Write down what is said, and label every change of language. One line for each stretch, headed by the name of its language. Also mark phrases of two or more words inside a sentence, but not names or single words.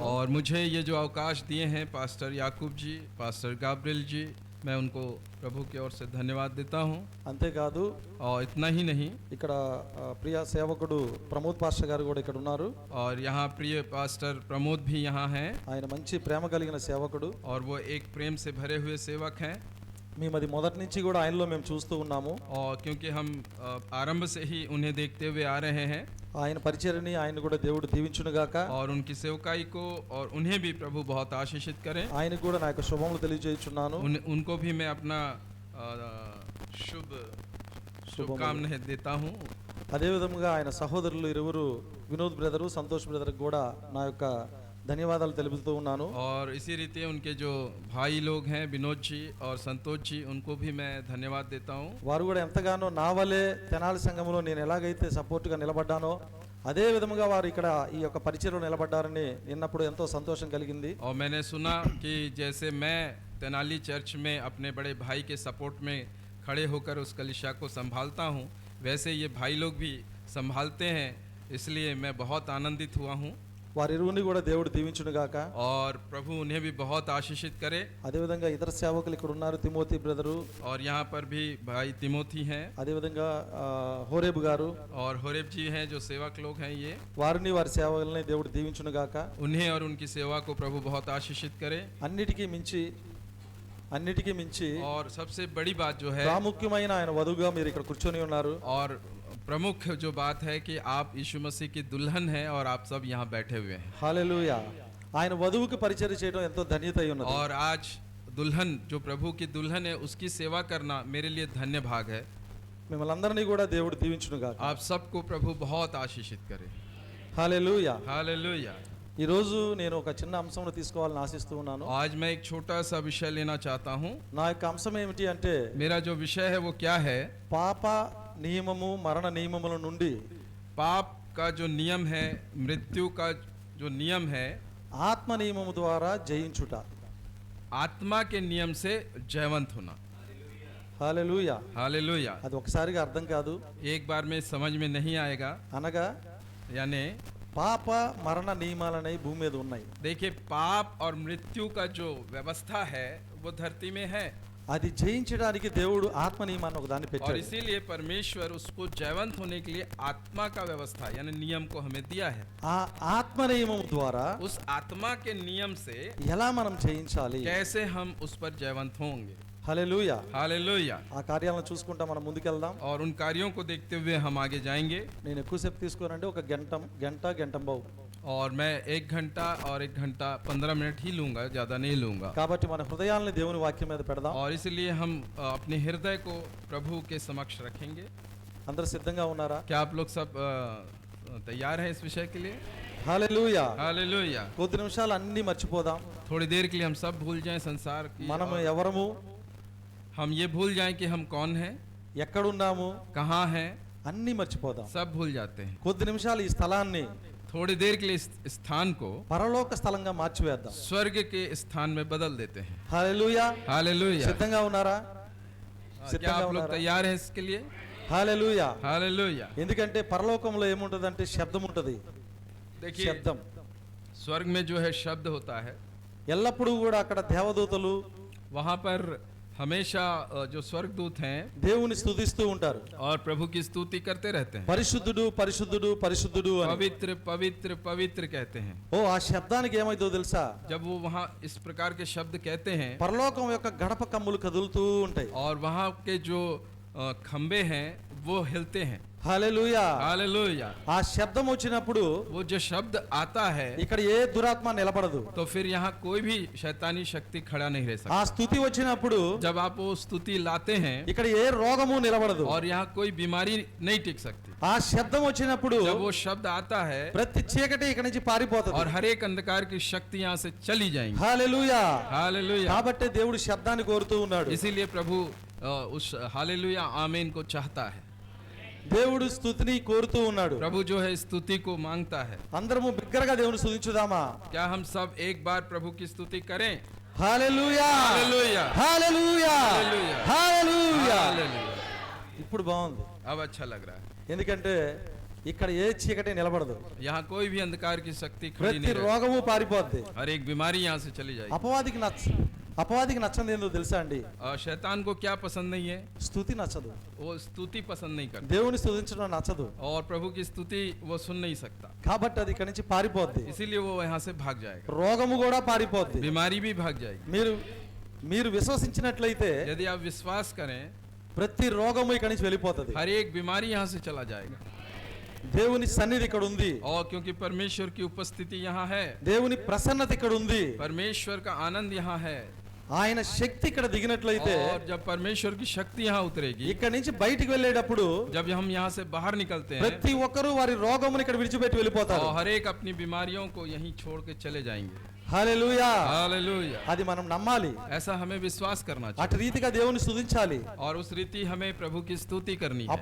Hindi: और मुझे ये जो अवकाश दिए हैं पास्टर याकूब जी, पास्टर गाब्रियल जी, मैं उनको प्रभु की ओर से धन्यवाद देता हूँ।
Telugu: అంతేకాదు
Hindi: और इतना ही नहीं,
Telugu: ఇక్కడ ప్రియ సేవకుడు ప్రమోద్ పాస్టర్ గారు కూడా ఇక్కడ ఉన్నారు.
Hindi: और यहाँ प्रिय पास्टर प्रमोद भी यहाँ हैं,
Telugu: ఆయన మంచి ప్రేమ కలిగిన సేవకుడు.
Hindi: और वो एक प्रेम से भरे हुए सेवक हैं।
Telugu: మేము అది మొదటి నుంచి కూడా ఆయనలో మేము చూస్తూ ఉన్నాము.
Hindi: और क्योंकि हम आरंभ से ही उन्हें देखते हुए आ रहे हैं,
Telugu: ఆయన పరిచర్ని ఆయన కూడా దేవుడు దీవించునుగాక.
Hindi: और उनकी सेवकाई को और उन्हें भी प्रभु बहुत आशीषित करें।
Telugu: ఆయనకు కూడా నా యొక్క శుభములు తెలియజేయుచున్నాను.
Hindi: उनको भी मैं अपना शुभकामनाएं देता हूँ।
Telugu: అదే విధముగా ఆయన సహోదరులు ఇరువురు వినోద్ బ్రదరు, సంతోష్ బ్రదర్ కూడా నా యొక్క ధన్యవాదాలు తెలుపుతూ ఉన్నాను.
Hindi: और इसी रीति उनके जो भाई लोग हैं विनोद जी और संतोष जी, उनको भी मैं धन्यवाद देता हूँ।
Telugu: వారు కూడా ఎంతగానో నా వలే తెనాలి సంఘంలో నేను ఎలాగైతే సపోర్ట్గా నిలబడ్డానో అదే విధముగా వారు ఇక్కడ ఈ యొక్క పరిచయలో నిలబడ్డారని విన్నప్పుడు ఎంతో సంతోషం కలిగింది.
Hindi: और मैंने सुना कि जैसे मैं तेनाली चर्च में अपने बड़े भाई के सपोर्ट में खड़े होकर उस कलिसिया को संभालता हूँ, वैसे ये भाई लोग भी संभालते हैं, इसलिए मैं बहुत आनंदित हुआ हूँ।
Telugu: వారిరువుని కూడా దేవుడు దీవించును గాక.
Hindi: और प्रभु उन्हें भी बहुत आशीषित करे।
Telugu: అదేవిధంగా ఇతర సేవకులు ఇక్కడ ఉన్నారు, తిమోతి బ్రదరు,
Hindi: और यहाँ पर भी भाई तिमोथी हैं
Telugu: అదేవిధంగా హోరేబు గారు,
Hindi: और होरेब जी हैं जो सेवक लोग हैं, ये
Telugu: వారిని వారి సేవకులని దేవుడు దీవించును గాక.
Hindi: उन्हें और उनकी सेवा को प्रभु बहुत आशीषित करे।
Telugu: అన్నిటికీ మించి
Hindi: और सबसे बड़ी बात जो है
Telugu: ప్రాముఖ్యమైన ఆయన వధువుగా మీరు ఇక్కడ కూర్చొని ఉన్నారు.
Hindi: और प्रमुख जो बात है कि आप यीशु मसीह की दुल्हन हैं और आप सब यहाँ बैठे हुए हैं।
Telugu: హల్లెలూయా. ఆయన వధువుకి పరిచర్య చేయడం ఎంతో ధన్యత అయి ఉన్నది.
Hindi: और आज दुल्हन जो प्रभु की दुल्हन है उसकी सेवा करना मेरे लिए धन्य भाग है।
Telugu: మిమ్మల్ని అందరినీ కూడా దేవుడు దీవించును గాక.
Hindi: आप सबको प्रभु बहुत आशीषित करे।
Telugu: హల్లెలూయా.
Hindi: हालेलुया।
Telugu: ఈ రోజు నేను ఒక చిన్న అంశంను తీసుకోవాలని ఆశిస్తూ ఉన్నాను.
Hindi: आज मैं एक छोटा सा विषय लेना चाहता हूँ।
Telugu: నా యొక్క అంశం ఏమిటి అంటే,
Hindi: मेरा जो विषय है वो क्या है?
Telugu: పాప నియమము మరణ నియమముల నుండి
Hindi: पाप का जो नियम है, मृत्यु का जो नियम है,
Telugu: ఆత్మ నియమము ద్వారా జయించుట.
Hindi: आत्मा के नियम से जयवंत होना।
Telugu: హల్లెలూయా.
Hindi: हालेलुया।
Telugu: అది ఒకసారిగా అర్థం కాదు.
Hindi: एक बार में समझ में नहीं आएगा।
Telugu: అనగా
Hindi: यानी
Telugu: పాప మరణ నియమాలనే భూమి మీద ఉన్నాయి.
Hindi: देखिए, पाप और मृत्यु का जो व्यवस्था है वो धरती में है,
Telugu: అది జయించడానికి దేవుడు ఆత్మ నియమాన్ని ఒకదాన్ని
Hindi: और
Telugu: పెట్టాడు.
Hindi: इसीलिए परमेश्वर उसको जयवंत होने के लिए आत्मा का व्यवस्था यानी नियम को हमें दिया है।
Telugu: ఆ ఆత్మ నియమం ద్వారా
Hindi: उस आत्मा के नियम से
Telugu: ఎలా మనం జయించాలి?
Hindi: कैसे हम उस पर जयवंत होंगे।
Telugu: హల్లెలూయా.
Hindi: हालेलुया।
Telugu: ఆ కార్యాలను చూసుకుంటా మనం ముందుకెళ్దాం.
Hindi: और उन कार्यों को देखते हुए हम आगे जाएंगे।
Telugu: నేను ఎక్కువసేపు తీసుకోనంటే ఒక గంట బావు.
Hindi: और मैं 1 घंटा और 1 घंटा 15 मिनट ही लूंगा, ज्यादा नहीं लूंगा।
Telugu: కాబట్టి మన హృదయాలను దేవుని వాక్యం మీద పెడదాం.
Hindi: और इसलिए हम अपने हृदय को प्रभु के समक्ष रखेंगे।
Telugu: అందరూ సిద్ధంగా ఉన్నారా?
Hindi: क्या आप लोग सब तैयार हैं इस विषय के लिए?
Telugu: హల్లెలూయా.
Hindi: हालेलुया।
Telugu: కొద్ది నిమిషాలు అన్ని మర్చిపోదాం.
Hindi: थोड़ी देर के लिए हम सब भूल जाएं संसार की,
Telugu: మనం
Hindi: और
Telugu: ఎవరము,
Hindi: हम ये भूल जाएं कि हम कौन हैं,
Telugu: ఎక్కడున్నాము,
Hindi: कहाँ हैं,
Telugu: అన్ని మర్చిపోదాం.
Hindi: सब भूल जाते हैं।
Telugu: కొద్ది నిమిషాలు ఈ స్థలాన్ని
Hindi: थोड़ी देर के लिए इस स्थान को
Telugu: పరలోక స్థలంగా మార్చివేద్దాం.
Hindi: स्वर्ग के स्थान में बदल देते हैं।
Telugu: హల్లెలూయా.
Hindi: हालेलुया।
Telugu: సిద్ధంగా ఉన్నారా?
Hindi: क्या
Telugu: సిద్ధంగా
Hindi: आप लोग
Telugu: ఉన్నారా?
Hindi: तैयार हैं इसके लिए?
Telugu: హల్లెలూయా.
Hindi: हालेलुया।
Telugu: ఎందుకంటే పరలోకంలో ఏముంటదంటే శబ్దం ఉంటది.
Hindi: देखिए,
Telugu: శబ్దం
Hindi: स्वर्ग में जो है शब्द होता है,
Telugu: ఎల్లప్పుడూ కూడా అక్కడ దేవదూతలు
Hindi: वहाँ पर हमेशा जो स्वर्गदूत हैं
Telugu: దేవుని స్తుతిస్తూ ఉంటారు.
Hindi: और प्रभु की स्तुति करते रहते हैं।
Telugu: పరిశుద్ధుడు పరిశుద్ధుడు పరిశుద్ధుడు అని.
Hindi: पवित्र पवित्र पवित्र कहते हैं।
Telugu: ఓ ఆ శబ్దానికి ఏమైందో తెలుసా?
Hindi: जब वो वहाँ इस प्रकार के शब्द कहते हैं,
Telugu: పరలోకం యొక్క గడప కమ్ములు కదులుతూ ఉంటాయి.
Hindi: और वहाँ के जो खंबे हैं वो हिलते हैं।
Telugu: హల్లెలూయా.
Hindi: हालेलुया।
Telugu: ఆ శబ్దం వచ్చినప్పుడు
Hindi: वो जो शब्द आता है
Telugu: ఇక్కడ ఏ దురాత్మ నిలబడదు.
Hindi: तो फिर यहाँ कोई भी शैतानी शक्ति खड़ा नहीं रह
Telugu: ఆ
Hindi: सकता।
Telugu: స్తుతి వచ్చినప్పుడు
Hindi: जब आप वो स्तुति लाते हैं
Telugu: ఇక్కడ ఏ రోగము నిలబడదు.
Hindi: और यहाँ कोई बीमारी नहीं टिक सकती।
Telugu: ఆ శబ్దం వచ్చినప్పుడు
Hindi: जब वो शब्द आता है
Telugu: ప్రతి చీకటి ఇక్కడ నుంచి పారిపోతుంది.
Hindi: और हर एक अंधकार की शक्ति यहाँ से चली जाएंगी।
Telugu: హల్లెలూయా.
Hindi: हालेलुया।
Telugu: కాబట్టి దేవుడు శబ్దాన్ని కోరుతూ ఉన్నాడు.
Hindi: इसीलिए प्रभु उस हालेलुया आमीन को चाहता है।
Telugu: దేవుడు స్తుతిని కోరుతూ ఉన్నాడు.
Hindi: प्रभु जो है स्तुति को मांगता है।
Telugu: అందరము బిగ్గరగా దేవుని స్తుతించుదామా?
Hindi: क्या हम सब एक बार प्रभु की स्तुति करें?
Telugu: హల్లెలూయా. हालेलुया। హల్లెలూయా. హల్లెలూయా. హల్లెలూయా.
Hindi: हालेलुया।
Telugu: ఇప్పుడు బాగుంది.
Hindi: अब अच्छा लग रहा है।
Telugu: ఎందుకంటే ఇక్కడ ఏ చీకటి నిలబడదు.
Hindi: यहाँ कोई भी अंधकार की शक्ति खड़ी
Telugu: ప్రతి
Hindi: नहीं रहती।
Telugu: రోగము పారిపోద్ది.
Hindi: हर एक बीमारी यहाँ से चली जाएगी।
Telugu: అపవాదికి నచ్చంది ఏందో తెలుసా అండి?
Hindi: और शैतान को क्या पसंद नहीं है?
Telugu: స్తుతి నచ్చదు.
Hindi: वो स्तुति पसंद नहीं करता,
Telugu: దేవుని స్తుతించడం నచ్చదు.
Hindi: और प्रभु की स्तुति वो सुन नहीं सकता।
Telugu: కాబట్టి అది ఇక్కడి నుంచి పారిపోద్ది.
Hindi: इसीलिए वो यहाँ से भाग जाएगा।
Telugu: రోగము కూడా పారిపోద్ది.
Hindi: बीमारी भी भाग जाएगी।
Telugu: మీరు విశ్వసించినట్లయితే
Hindi: यदि आप विश्वास करें,
Telugu: ప్రతి రోగము ఇక్కడి నుంచి వెళ్ళిపోతుంది.
Hindi: हर एक बीमारी यहाँ से चला जाएगा।
Telugu: దేవుని సన్నిధి ఇక్కడ ఉంది.
Hindi: और क्योंकि परमेश्वर की उपस्थिति यहाँ है,
Telugu: దేవుని ప్రసన్నత ఇక్కడ ఉంది.
Hindi: परमेश्वर का आनंद यहाँ है,
Telugu: ఆయన శక్తి ఇక్కడ దిగినట్లయితే
Hindi: और जब परमेश्वर की शक्ति यहाँ उतरेगी,
Telugu: ఇక్కడ నుంచి బయటికి వెళ్ళేటప్పుడు
Hindi: जब हम यहाँ से बाहर निकलते हैं,
Telugu: ప్రతి ఒక్కరూ వారి రోగమును ఇక్కడ విడిచిపెట్టి వెళ్ళిపోతారు.
Hindi: और हर एक अपनी बीमारियों को यहीं छोड़ के चले जाएंगे।
Telugu: హల్లెలూయా.
Hindi: हालेलुया।
Telugu: అది మనం నమ్మాలి.
Hindi: ऐसा हमें विश्वास करना
Telugu: అటు
Hindi: चाहिए,
Telugu: రీతిగా దేవుని స్తుతించాలి.
Hindi: और उस रीति हमें प्रभु की स्तुति करनी है।